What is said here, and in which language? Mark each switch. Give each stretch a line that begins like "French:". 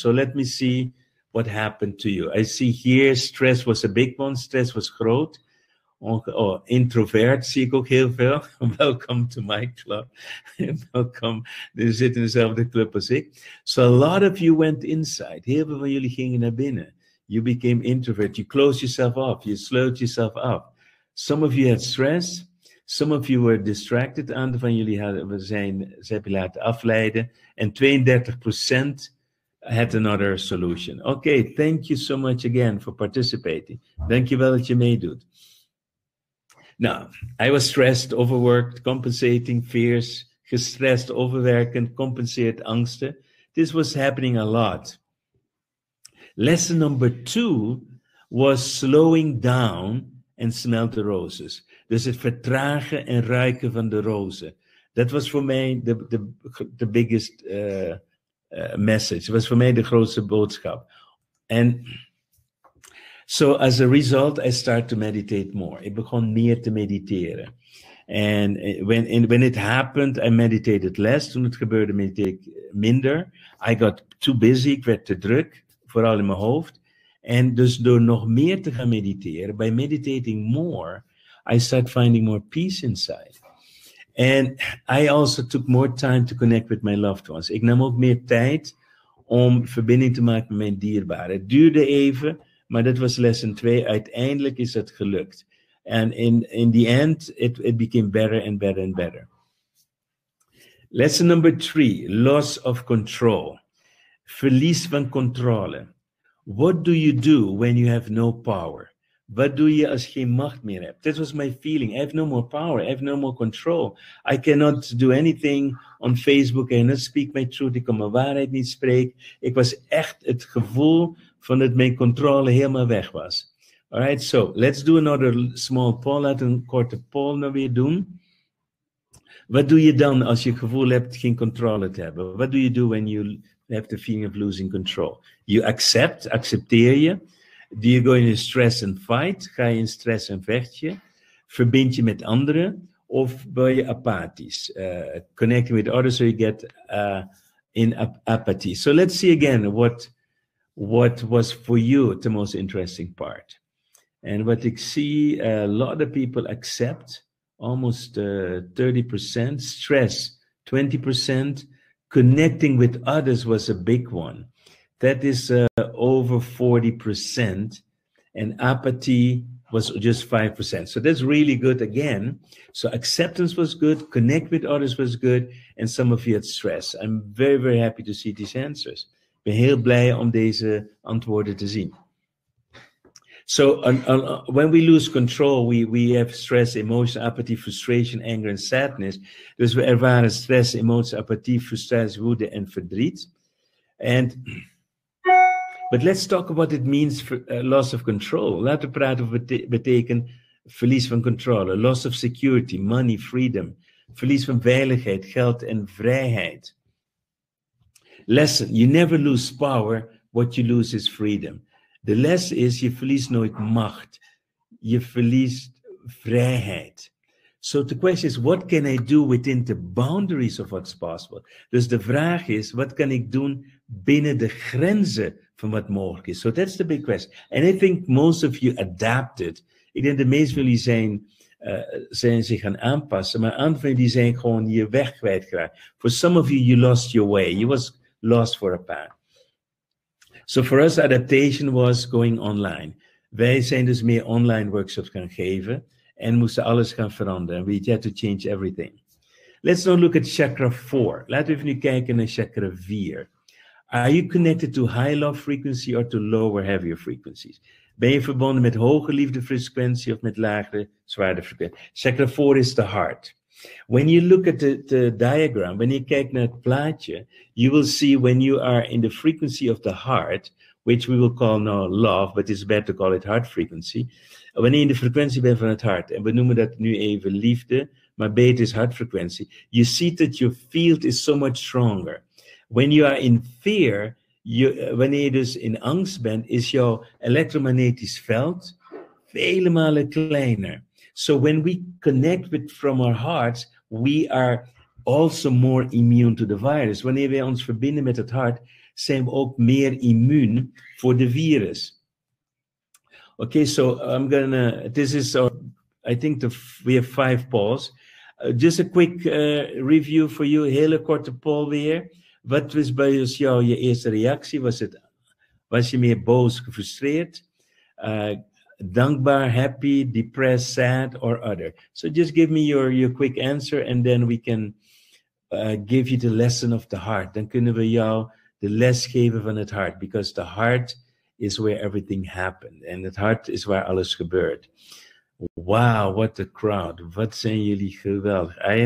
English: So let me see what happened to you. I see here stress was a big one, stress was groot.
Dutch: Introvert zie ik ook heel veel.
English: Welcome to my club. Welcome.
Dutch: Je zit in dezelfde club als ik.
English: So a lot of you went inside.
Dutch: Heel veel van jullie gingen naar binnen.
English: You became introvert. You closed yourself off. You slowed yourself up. Some of you had stress. Some of you were distracted.
Dutch: Een aantal van jullie ze hebben laten afleiden.
English: En 32% had another solution. Okay, thank you so much again for participating.
Dutch: Dank je wel dat je meedoet.
English: Now, I was stressed, overworked, compensating fears,
Dutch: gestrest, overwerkend, compenseerd angsten.
English: This was happening a lot. Lesson number 2 was slowing down and smell the roses.
Dutch: Dus het vertragen en ruiken van de rozen. Dat was voor mij
English: the biggest message.
Dutch: Was voor mij de grootste boodschap.
English: And so as a result, I started to meditate more.
Dutch: Ik begon meer te mediteren.
English: And when it happened, I meditated less.
Dutch: Toen het gebeurde, mediteerde ik minder.
English: I got too busy.
Dutch: Ik werd te druk, vooral in mijn hoofd. En dus door nog meer te gaan mediteren,
English: by meditating more, I started finding more peace inside. And I also took more time to connect with my loved ones.
Dutch: Ik nam ook meer tijd om verbinding te maken met mijn dierbaren. Het duurde even, maar dat was lesson 2. Uiteindelijk is het gelukt.
English: And in the end, it became better and better and better. Lesson number 3, loss of control.
Dutch: Verlies van controle.
English: What do you do when you have no power?
Dutch: Wat doe je als je geen macht meer hebt?
English: That was my feeling. I have no more power. I have no more control. I cannot do anything on Facebook. I cannot speak my truth.
Dutch: Ik kan mijn waarheid niet spreken. Ik was echt het gevoel van dat mijn controle helemaal weg was.
English: Alright, so let's do another small poll.
Dutch: Laten we een korte poll nou weer doen. Wat doe je dan als je het gevoel hebt geen controle te hebben?
English: What do you do when you have the feeling of losing control? You
Dutch: accepteer je.
English: Do you go into stress and fight?
Dutch: Ga je in stress en vecht je? Verbind je met anderen? Of ben je apathisch?
English: Connecting with others so you get in apathy. So let's see again what was for you the most interesting part. And what I see, a lot of people accept, almost 30%. Stress, 20%. Connecting with others was a big one. That is over 40%. and apathy was just 5%. So that's really good again. So acceptance was good, connect with others was good, and some of you had stress. I'm very, very happy to see these answers.
Dutch: Ik ben heel blij om deze antwoorden te zien.
English: So when we lose control, we have stress, emotion, apathy, frustration, anger, and sadness.
Dutch: Dus we ervaren stress, emotie, apathie, frustratie, woede en verdriet.
English: But let's talk about what it means for loss of control.
Dutch: Laten we praten over betekent verlies van controle,
English: loss of security, money, freedom,
Dutch: verlies van veiligheid, geld en vrijheid.
English: Lesson, you never lose power, what you lose is freedom.
Dutch: De les is, je verliest nooit macht. Je verliest vrijheid.
English: So the question is, what can I do within the boundaries of what's possible?
Dutch: Dus de vraag is, wat kan ik doen binnen de grenzen van wat mogelijk is?
English: So that's the big question. And I think most of you adapted.
Dutch: Ik denk de meeste van jullie zijn zich gaan aanpassen, maar een aantal van jullie zijn gewoon je weg kwijtgeraakt.
English: For some of you, you lost your way. You was lost for a path. So for us, adaptation was going online.
Dutch: Wij zijn dus meer online workshops gaan geven en moesten alles gaan veranderen.
English: We had to change everything. Let's now look at chakra 4.
Dutch: Laten we even nu kijken naar chakra 4.
English: Are you connected to high love frequency or to lower, heavier frequencies?
Dutch: Ben je verbonden met hoge liefdefrequentie of met lagere, zwaardere frequentie?
English: Chakra 4 is the heart. When you look at the diagram,
Dutch: wanneer je kijkt naar het plaatje,
English: you will see when you are in the frequency of the heart, which we will call now love, but it's better to call it heart frequency.
Dutch: Wanneer je in de frequentie bent van het hart, en we noemen dat nu even liefde, maar beter is hartfrequentie,
English: you see that your field is so much stronger. When you are in fear,
Dutch: wanneer je dus in angst bent, is jouw elektromagnetisch veld vele malen kleiner.
English: So when we connect from our hearts, we are also more immune to the virus.
Dutch: Wanneer wij ons verbinden met het hart, zijn we ook meer immuun voor de virus.
English: Okay, so this is I think we have 5 polls. Just a quick review for you,
Dutch: hele korte poll weer. Wat was bij jou je eerste reactie? Was je meer boos, gefrustreerd?
English: Dankbaar, happy, depressed, sad, or other? So just give me your quick answer and then we can give you the lesson of the heart.
Dutch: Dan kunnen we jou de les geven van het hart.
English: Because the heart is where everything happened.
Dutch: And het hart is waar alles gebeurt.
English: Wow, what a crowd.
Dutch: Wat zijn jullie geweldig.